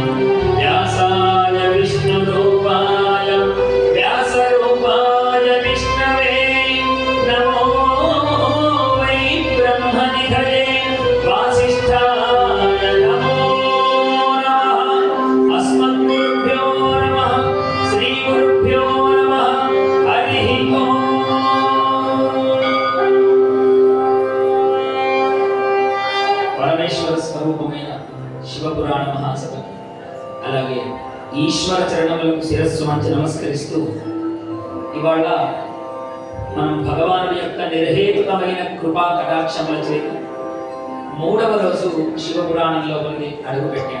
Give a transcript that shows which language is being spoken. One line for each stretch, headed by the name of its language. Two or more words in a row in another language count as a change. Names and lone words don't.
Sanskrit: व्यासाय विष्णुरूपाय व्यासरूपाय विष्णवे नमो वै ब्रह्मनिधये वासिष्ठाय नमो नमः। अस्मद्गुरुभ्यो नमः श्रीगुरुभ्यो नमः हरिः ओम्।
Telugu: పరమేశ్వర స్వరూపమైన శివపురాణ మహాసభకి అలాగే ఈశ్వర చరణములకు శిరస్సు వంచి నమస్కరిస్తూ ఇవాళ మనం భగవానుడి యొక్క నిర్హేతుకమైన కృపా కటాక్షముల చేత 3వ రోజు శివపురాణంలోకి అడుగుపెట్టాం.